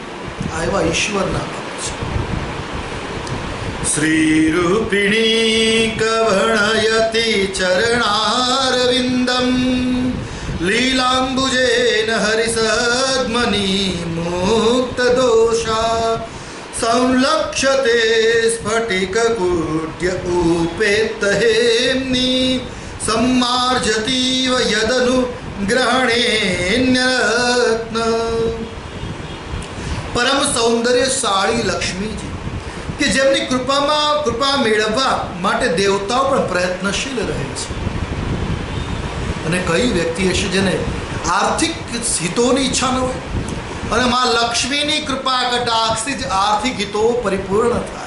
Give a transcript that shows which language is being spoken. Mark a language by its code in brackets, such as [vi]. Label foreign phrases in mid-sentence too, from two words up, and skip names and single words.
[gu] આ એવા ઈશ્વરના ભક્ત છે. [sa] શ્રી રૂપિણી કવણયતિ ચરણારવિંદમ લીલાંબુજેન હરિસદ્મની મુક્ત દોષા સંલક્ષ્યતે સ્ફટિકકુટ્ય ઉપેત હેમ્ની सम्मार्जतीव यदनु ग्रहणेन्यरत्न. [gu] પરમ સૌંદર્યશાળી લક્ષ્મીજી કે જેમની કૃપા મેળવવા માટે દેવતાઓ પણ પ્રયત્નશીલ રહે છે. અને કઈ વ્યક્તિ હશે જેને આર્થિક હિતોની ઈચ્છા ન હોય, અને માં લક્ષ્મીની કૃપા કટાક્ષથી જ આર્થિક હિતો પરિપૂર્ણ થાય.